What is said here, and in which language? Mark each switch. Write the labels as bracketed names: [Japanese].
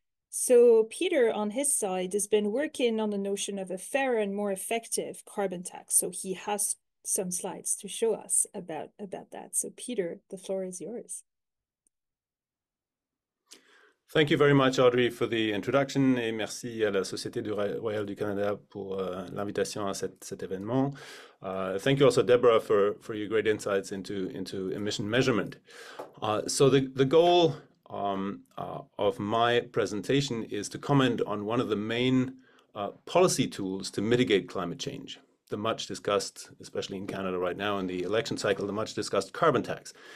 [English] So Peter, on his side, has been working on the notion of a fairer and more effective carbon tax. So he has some slides to show us about that. So Peter, the floor is yours. Thank you very much, Audrey, for the introduction, [French] et merci à la Société Royale du Canada pour l'invitation à cet événement. [English] Thank you also, Deborah, for your great insights into emission measurement. So the goal of my presentation is to comment on one of the main policy tools to mitigate climate change, the much discussed, especially in Canada right now in the election cycle, the much discussed carbon tax.